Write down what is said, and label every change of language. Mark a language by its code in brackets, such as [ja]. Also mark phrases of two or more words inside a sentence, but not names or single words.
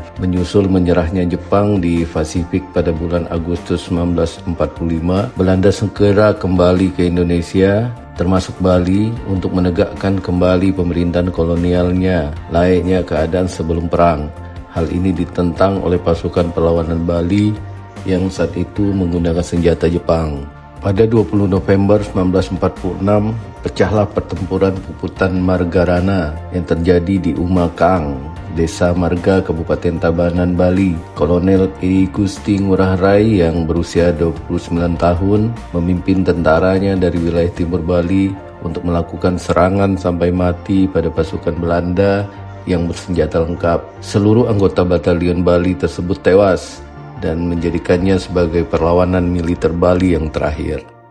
[id] Menyusul menyerahnya Jepang di Pasifik pada bulan Agustus 1945, Belanda segera kembali ke Indonesia termasuk Bali untuk menegakkan kembali pemerintahan kolonialnya layaknya keadaan sebelum perang. Hal ini ditentang oleh pasukan perlawanan Bali yang saat itu menggunakan senjata Jepang. Pada 20 November 1946, pecahlah pertempuran Puputan Margarana yang terjadi di Umakang, Desa Marga, Kabupaten Tabanan, Bali. Kolonel I Gusti Ngurah Rai yang berusia 29 tahun memimpin tentaranya dari wilayah timur Bali untuk melakukan serangan sampai mati pada pasukan Belanda yang bersenjata lengkap. Seluruh anggota batalion Bali tersebut tewas dan menjadikannya sebagai perlawanan militer Bali yang terakhir.